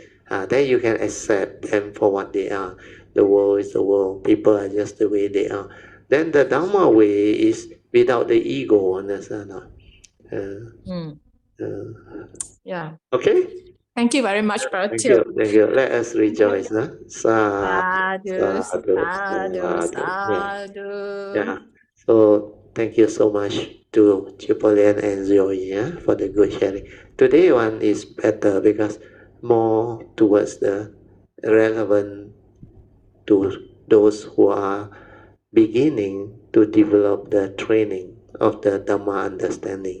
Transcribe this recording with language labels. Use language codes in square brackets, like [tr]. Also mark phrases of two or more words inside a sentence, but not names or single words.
[en] Then you can accept them for what they are. The world is the world. People are just the way they are. Then the Dhamma way is without the ego. Understand? Mm, yeah. Okay? Thank you very much, Thank you, Pratyuk. thank you. Let us rejoice, [pi] Sadhu, Sadhu, sadhu, sadhu, sadhu. Yeah, sadhu. [en] yeah. So thank you so much to Chipolian and Zoe, for the good sharing. Today one is better because more towards the relevant to those who are beginning to develop the training of the Dhamma understanding.